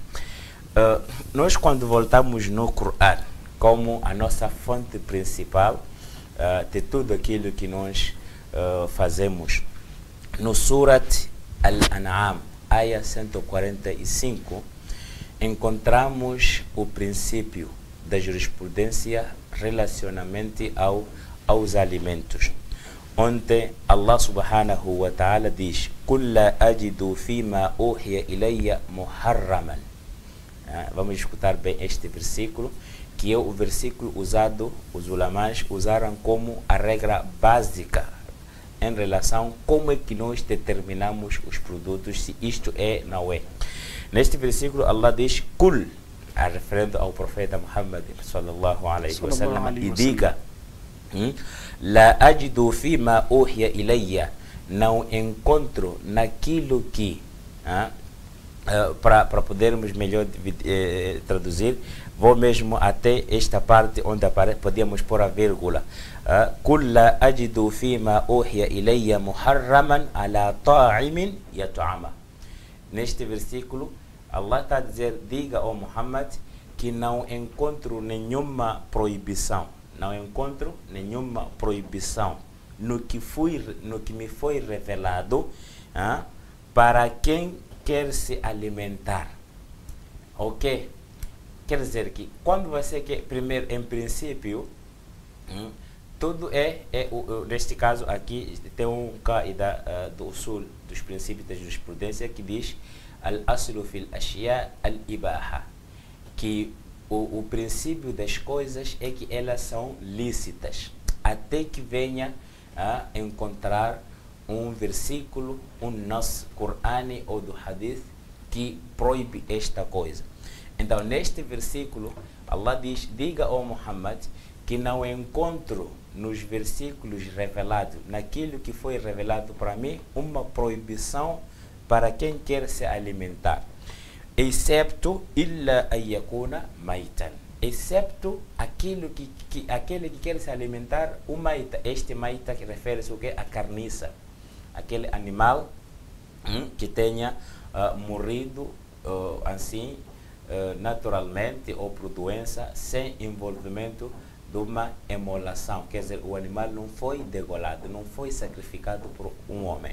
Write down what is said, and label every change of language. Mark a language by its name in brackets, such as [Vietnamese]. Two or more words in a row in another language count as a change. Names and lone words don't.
[Portuguese] Nós, quando voltamos no Coran como a nossa fonte principal de tudo aquilo que nós fazemos, no Surat Al-An'am, aya 145, encontramos o princípio da jurisprudência relacionamente aos alimentos. [Arabic] onde الله سبحانه وتعالى diz: "قل لا أجد فيما أوحي إلي محرما." [Portuguese] Vamos escutar bem este versículo, que é o versículo usado, os ulamãs usaram como a regra básica em relação a como é que nós determinamos os produtos, se isto é ou não é. Neste versículo, Allah diz: "Kul", referendo ao profeta Muhammad [Arabic] صلى الله عليه وسلم, [Portuguese] e diga: [Arabic] "لا أجد فيما أوحي إلي", [Portuguese] não encontro naquilo que, para podermos melhor traduzir, vou mesmo até esta parte onde podíamos pôr a vírgula. [Arabic] "قل لا أجد فيما أوحي إلي محرما على طاعم يطعمه." [Portuguese] Neste versículo, Allah está a dizer: diga ao Muhammad que não encontro nenhuma proibição, não encontro nenhuma proibição no que me foi revelado para quem quer se alimentar. Ok? Quer dizer que quando você quer, primeiro, em princípio, tudo neste caso aqui tem um qaida do usul, dos princípios da jurisprudência, que diz: [Arabic] الأصل في الأشياء الإباحة, [Portuguese] que o princípio das coisas é que elas são lícitas, até que venha a encontrar um versículo, um [Arabic] نص قرآني [Portuguese] ou do Hadith que proíbe esta coisa. Então, neste versículo, Allah diz: diga ao Muhammad que não encontro nos versículos revelados, naquilo que foi revelado para mim, uma proibição para quem quer se alimentar, excepto [Arabic] إلا أن يكون ميتة, [Portuguese] excepto aquele que quer se alimentar, o maita. Este maita que refere-se a carniça, aquele animal que tenha morrido assim naturalmente ou por doença, sem envolvimento de uma emolação, quer dizer, o animal não foi degolado, não foi sacrificado por um homem.